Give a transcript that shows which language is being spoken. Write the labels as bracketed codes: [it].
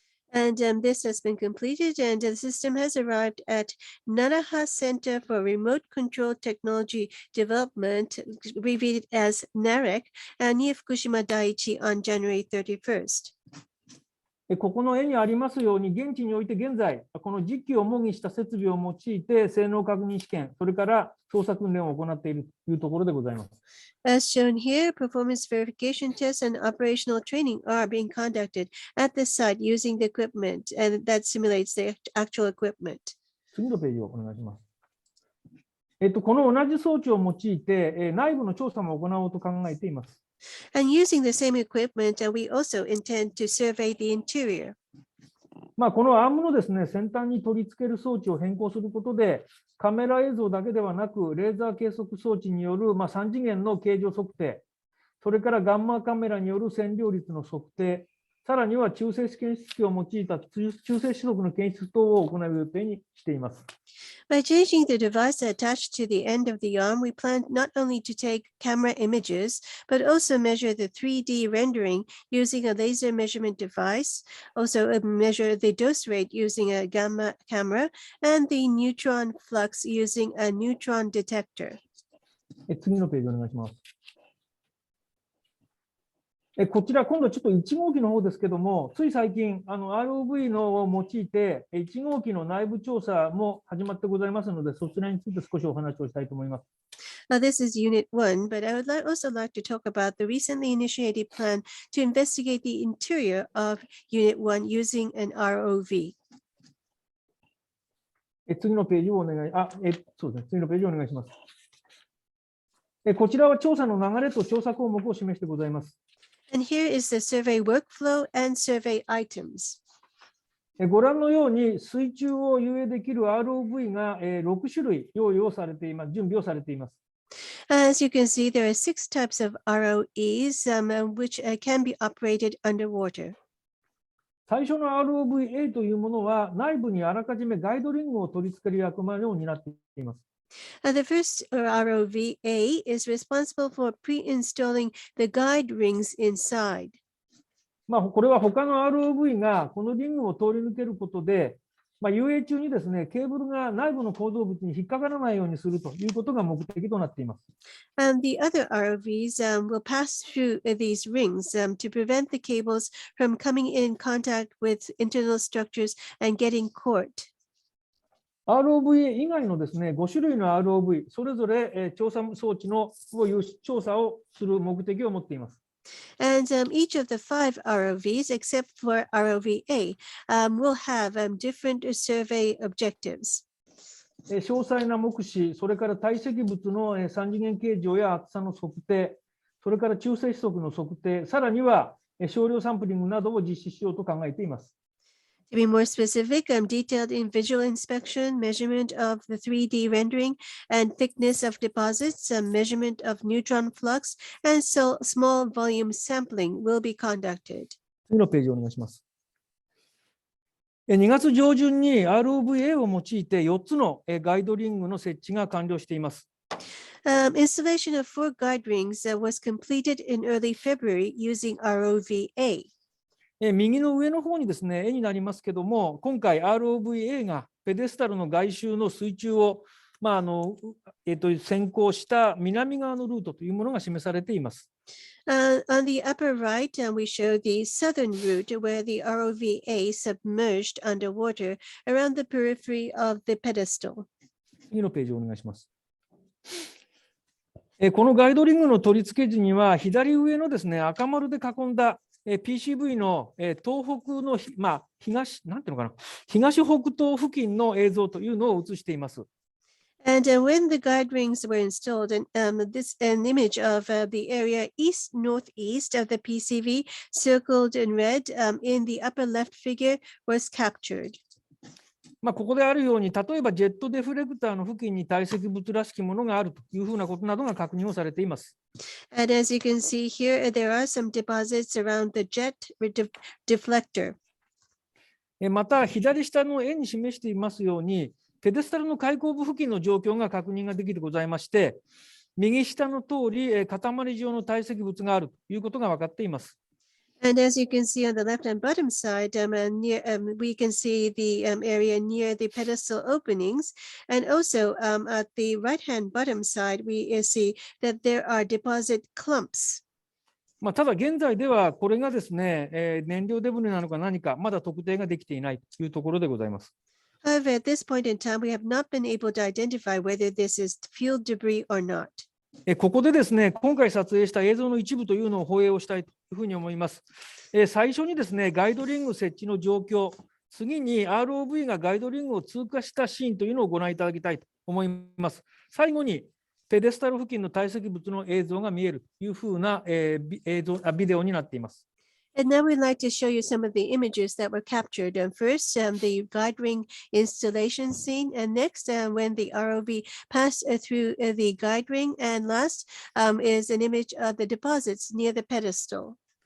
[en] And this has been completed, and the system has arrived at Naraha Center for Remote Control Technology Development, abbreviated as NAREC, near Fukushima Daiichi on January 31st. [ja] ここの絵にありますように、現地において現在、この実機を模擬した設備を用いて、性能確認試験、それから操作訓練を行っているというところでございます。 [en] As shown here, performance verification tests and operational training are being conducted at the site using the equipment, and that simulates the actual equipment. [ja] 次のページをお願いします。この同じ装置を用いて、内部の調査も行おうと考えています。 [en] And using the same equipment, we also intend to survey the interior. [ja] このアームのですね、先端に取り付ける装置を変更することで、カメラ映像だけではなく、レーザー計測装置による3次元の形状測定、それからガンマカメラによる線量率の測定、さらには中性子検出器を用いた中性子束の検出等を行う予定にしています。 [en] By changing the device attached to the end of the arm, we plan not only to take camera images, but also measure the 3D rendering using a laser measurement device, also measure the dose rate using a gamma camera, and the neutron flux using a neutron detector. [ja] 次のページお願いします。こちら、今度ちょっと1号機の方ですけども、つい最近、ROV のを用いて、1号機の内部調査も始まってございますので、そちらについて少しお話をしたいと思います。 [en] This is Unit 1, but I would also like to talk about the recently initiated plan to investigate the interior of Unit 1 using an ROV. [ja] 次のページをお願い、そうですね、次のページをお願いします。こちらは調査の流れと調査項目を示してございます。 [en] And here is the survey workflow and survey items. [ja] ご覧のように、水中を遊泳できる ROV が6種類用意をされています、準備をされています。 [en] As you can see, there are 6 types of ROEs which can be operated underwater. [ja] 最初の ROVA というものは、内部にあらかじめガイドリングを取り付ける役割を担っています。 [en] The first ROVA is responsible for pre-installing the guide rings inside. [ja] これは他の ROV がこのリングを通り抜けることで、遊泳中にですね、ケーブルが内部の構造物に引っかからないようにするということが目的となっています。 [en] And the other ROVs will pass through these rings to prevent the cables from coming in contact with internal structures and getting caught. [ja] ROVA 以外のですね、5種類の ROV、それぞれ調査装置の調査をする目的を持っています。 [en] And each of the 5 ROVs, except for ROVA, will have different survey objectives. [ja] 詳細な目視、それから堆積物の3次元形状や厚さの測定、それから中性子則の測定、さらには少量サンプリングなどを実施しようと考えています。 [en] To be more specific, detailed in visual inspection, measurement of the 3D rendering and thickness of deposits, measurement of neutron flux, and small volume sampling will be conducted. [ja] 次のページをお願いします。2月上旬に ROVA を用いて4つのガイドリングの設置が完了しています。 [en] Installation of 4 guide rings was completed in early February using ROVA. [ja] 右の上の方にですね、絵になりますけども、今回 ROVA がペデスタルの外周の水中を、先行した南側のルートというものが示されています。 [en] On the upper right, we show the southern route where the ROVA submerged underwater around the periphery of the pedestal. [ja] 次のページをお願いします。このガイドリングの取り付け時には、左上のですね、赤丸で囲んだPCV の東北の、なんていうのかな、東北東付近の映像というのを映しています。 [en] And when the guide rings were installed, an image of the area east-northeast of the PCV circled in red in the upper left figure was captured. [ja] ここであるように、例えばジェットデフレクターの付近に堆積物らしきものがあるというふうなことなどが確認をされています。 [en] And as you can see here, there are some deposits around the jet deflector. [ja] また、左下の絵に示していますように、ペデスタルの開口部付近の状況が確認ができてございまして、右下の通り、塊状の堆積物があるということが分かっています。 [en] And as you can see on the left and bottom side, we can see the area near the pedestal openings. And also at the right-hand bottom side, we see that there are deposit clumps. [ja] ただ現在ではこれがですね、燃料デブリなのか何かまだ特定ができていないというところでございます。 [en] However, at this point in time, we have not been able to identify whether this is fuel debris or not. [ja] ここでですね、今回撮影した映像の一部というのを放映をしたいというふうに思います。最初にですね、ガイドリング設置の状況、次に ROV がガイドリングを通過したシーンというのをご覧いただきたいと思います。最後に、ペデスタル付近の堆積物の映像が見えるというふうなビデオになっています。 [en] And now we'd like to show you some of the images that were captured. First, the guide ring installation scene, and next, when the ROV passed through the guide ring, and last is an image of the deposits near the pedestal.